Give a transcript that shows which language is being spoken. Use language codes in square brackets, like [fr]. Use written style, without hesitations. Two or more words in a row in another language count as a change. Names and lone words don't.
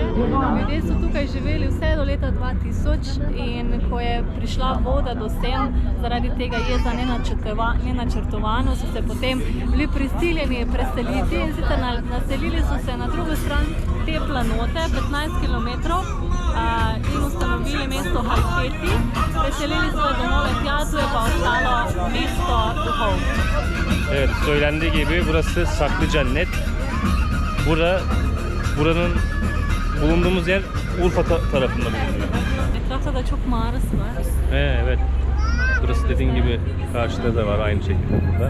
[sl] Ljudje so tukaj živeli vse do leta 2000, in ko je prišla voda do sem, zaradi tega jeza nenačrtovano, so se potem bili prisiljeni preseliti, in sicer naselili so se na drugo stran te planote, 15 km, in ustanovili mesto Halfeti. Preselili svoje domove tja, tu je pa ostalo mesto duhov. [tr] Evet, söylendiği gibi burası saklı cennet. Buranın bulunduğumuz yer Urfa tarafında bulunuyor. Etrafta da çok mağarası var. Evet. Burası dediğin gibi karşıda da var aynı şekilde burada.